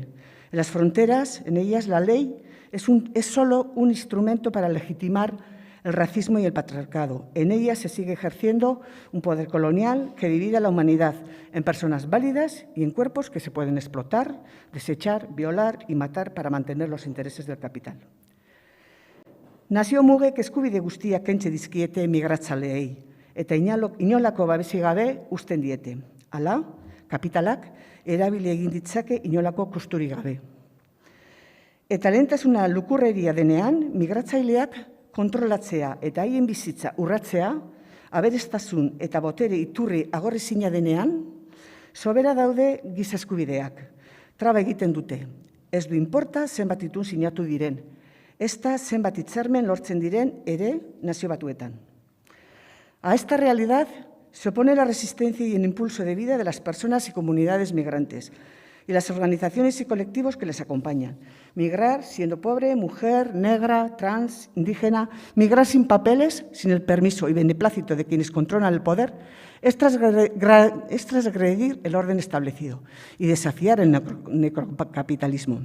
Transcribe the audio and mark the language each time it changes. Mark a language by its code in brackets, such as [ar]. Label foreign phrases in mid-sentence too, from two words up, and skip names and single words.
[es] En las fronteras, en ellas, la ley es solo un instrumento para legitimar el racismo y el patriarcado. En ellas se sigue ejerciendo un poder colonial que divide a la humanidad en personas válidas y en cuerpos que se pueden explotar, desechar, violar y matar para mantener los intereses del capital. [eu] Nazio mugek eskubide guztiak kentze dizkiete migratzaileei eta inolako babesik gabe uzten diete. Hala, kapitalak erabili egin ditzake inolako kosturik gabe. Eta lehentasuna lukurreria denean, migratzaileak kontrolatzea eta haien bizitza urratzea, aberastasun eta botere iturri agorrezina denean, sobera daude giza eskubideak. Traba egiten dute. Ez du inporta zenbat itun sinatu diren. Ezta zenbat hitzarmen lortzen diren ere Nazio Batuetan. [es] A esta realidad se opone la resistencia y el impulso de vida de las personas y comunidades migrantes y las organizaciones y colectivos que les acompañan. Migrar siendo pobre, mujer, negra, trans, indígena, migrar sin papeles, sin el permiso y beneplácito de quienes controlan el poder, es transgredir el orden establecido y desafiar el necrocapitalismo.